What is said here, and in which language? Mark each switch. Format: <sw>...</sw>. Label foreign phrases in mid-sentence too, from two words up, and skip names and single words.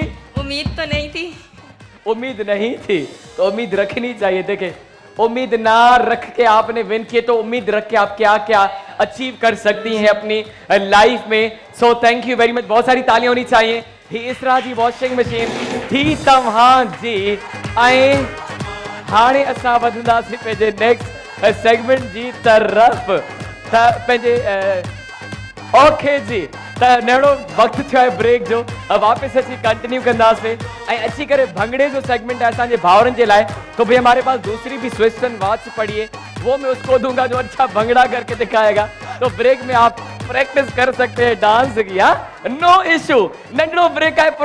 <ur>امید تو نہیں تھی. امید نہیں تھی تو امید رکھنی چاہیے. دیکھے امید نہ رکھ کے آپ نے وِن کیے تو امید رکھ کے آپ کیا کیا اچیو کر سکتی ہیں اپنی لائف میں.</ur> <en>So thank you very much.</en> <ur>بہت ساری تالیاں ہونی چاہیے.</ur> <sd>ही इसरा जी वॉशिंग मशीन थी तव्हां जी। ऐं हाणे असां वधंदासीं पंहिंजे</sd> <en>next segment</en> <sd>जी तरफ़। त पंहिंजे ओके जी त नेड़ो वक्त थियो है ब्रेक जो। अब वापस अची कंटिन्यू कंदासीं ऐं अची करे भंगड़े जो सेगमेंट है असांजे भाउरनि जे लाइ।</sd> <ur>تو بھائی ہمارے پاس دوسری بھی سوسٹن واچ پڑی ہے وہ میں اس کو دوں گا جو اچھا بھنگڑا کر کے دکھائے گا. تو بریک میں آپ پریکٹس کر سکتے ہیں ڈانس کی.</ur> <en>No issue.</en> <sd>नंढड़ो ब्रेक है।</sd>